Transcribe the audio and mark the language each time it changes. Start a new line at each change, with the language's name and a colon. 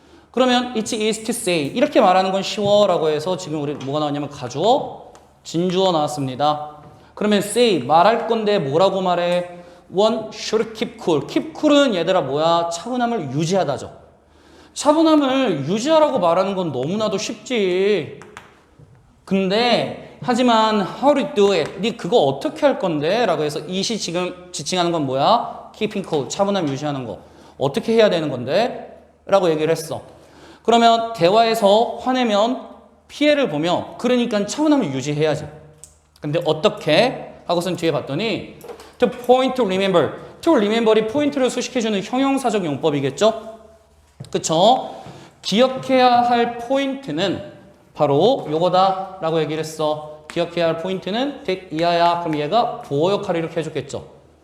Korean: 그러면
English: it's easy to say
Korean: 이렇게 말하는 건 쉬워 라고 해서 지금 우리 뭐가 나왔냐면 가주어, 진주어 나왔습니다. 그러면 say 말할 건데 뭐라고 말해?
English: One should keep cool.
Korean: keep cool은 얘들아 뭐야? 차분함을 유지하다죠. 차분함을 유지하라고 말하는 건 너무나도 쉽지. 근데 하지만
English: how to do it?
Korean: 네 그거 어떻게 할 건데? 라고 해서 it이 지금 지칭하는 건 뭐야?
English: keeping cool,
Korean: 차분함 유지하는 거. 어떻게 해야 되는 건데? 라고 얘기를 했어. 그러면 대화에서 화내면 피해를 보며 그러니까 차분함을 유지해야지. 근데 어떻게? 하고선 뒤에 봤더니
English: to point to remember.
Korean: to remember이 포인트를 수식해주는 형용사적 용법이겠죠? 그쵸? 기억해야 할 포인트는 바로 요거다 라고 얘기를 했어. 기억해야 할 포인트는 that 이하야. 그럼 얘가 보호 역할을 이렇게 해줬겠죠.